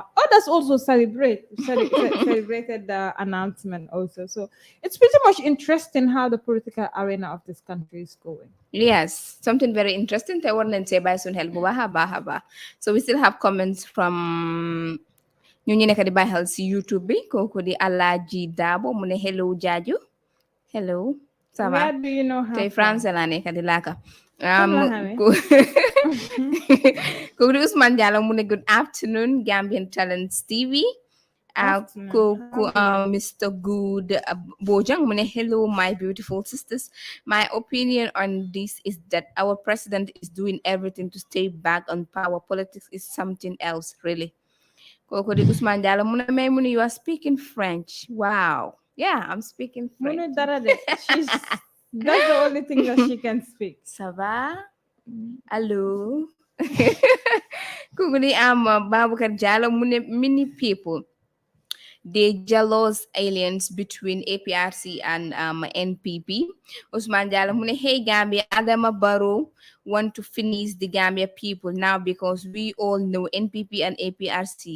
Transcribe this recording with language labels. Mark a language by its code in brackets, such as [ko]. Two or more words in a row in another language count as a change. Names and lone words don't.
[en] Others also celebrated the announcement also. So it's pretty much interesting how the political arena of this country is going. Yes, something very interesting. So we still have comments from [wo] ñu nekk di bàyyi xel si YouTube bi kooku di Alaji Dabo mu ne hello Jaaju. [en] Hello. [fr] Ça va? [en] Where do you know how? [wo] Tey français la nekk di laaka. Kooku di Ousmane Diallo mu ne [en] good afternoon [wo] Gambian Talents TV. Kooku Mr. Good Bojang mu ne [en] hello my beautiful sisters. My opinion on this is that our president is doing everything to stay back on power. Politics is something else, really. [wo] Kooku di Ousmane Diallo mu ne may mu ne [en] you are speaking French. [wo] Wow. [en] Yeah, I'm speaking French. That's the only thing that she can speak. [fr] Ça va? [en] Hello. Kuguni Babukar Diallo mune many people. They jealous aliens between APRC and NPP. Ousmane Diallo mune hey Gambia Adama Barrow want to finish the Gambia people now because we all know NPP and APRC.